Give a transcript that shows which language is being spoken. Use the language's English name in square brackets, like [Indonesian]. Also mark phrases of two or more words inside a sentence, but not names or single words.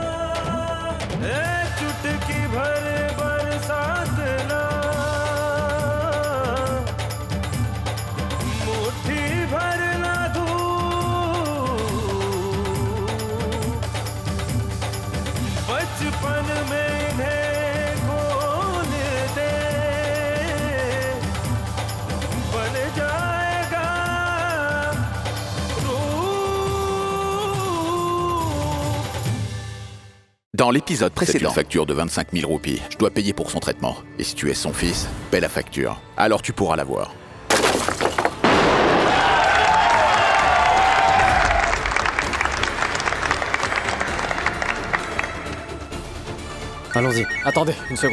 [Hindi] चुटकी भर बरसात ना, मुट्ठी भर ना धूप, बचपन में इन्हें खोल दे, बन जाएगा [French] Dans l'épisode précédent, une facture de 25 000 roupies. Je dois payer pour son traitement. Et si tu es son fils, paie la facture. Alors tu pourras la voir. Allons-y. Attendez, une seconde.